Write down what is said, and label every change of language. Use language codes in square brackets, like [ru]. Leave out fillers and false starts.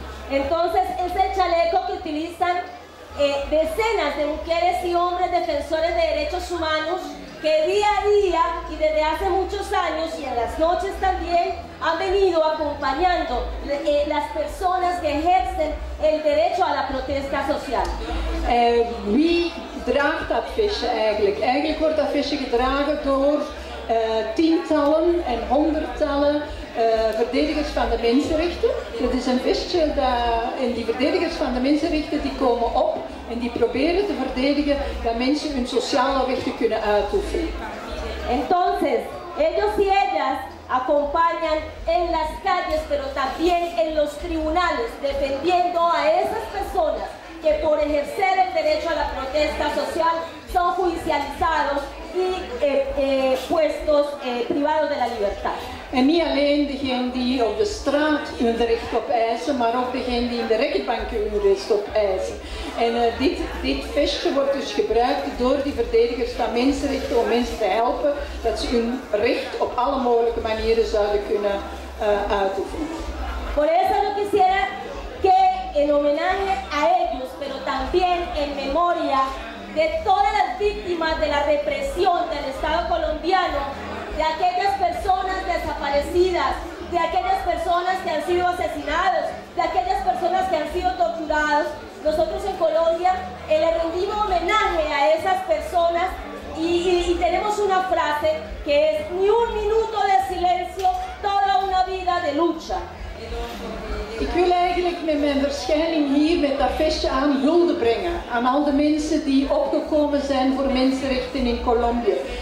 [es] Entonces es el chaleco que utilizan decenas de mujeres y hombres defensores de derechos humanos que día a día y desde hace muchos años y en las noches también han venido acompañando las personas que ejercen el derecho a la protesta social. [nl] Wie draagt dat vestje eigenlijk? Eigenlijk wordt dat vestje gedragen door tientallen en honderdtallen verdedigers van de mensenrechten. Dat is een vestje en die verdedigers van de mensenrechten die komen op en die proberen te verdedigen dat mensen hun sociale rechten kunnen uitoefenen. [es] Entonces, ellos y ellas acompañan en las calles, pero también en los tribunales, defendiendo a esas personas que por ejercer el derecho a la protesta social son judicializados y puestos privados de la libertad. [nl] En niet alleen degenen die op de straat hun recht op eisen, maar ook degenen die in de rechtbanken hun recht op eisen. En dit vestje wordt dus gebruikt door die verdedigers van mensenrechten om mensen te helpen dat ze hun recht op alle mogelijke manieren zouden kunnen uitoefenen. [es] Por eso yo quisiera que en homenaje a ellos, pero también en memoria de todas las víctimas de la represión del Estado colombiano, de aquellas personas desaparecidas, de aquellas personas que han sido asesinados, de aquellas personas que han sido torturados. Nosotros en Colombia le rendimos homenaje a esas personas y tenemos una frase que es: ni un minuto de silencio, toda una vida de lucha. [nl] Ik wil eigenlijk met mijn verschijning hier met dat vestje aan hulde brengen aan al de mensen die opgekomen zijn voor mensenrechten in Colombia.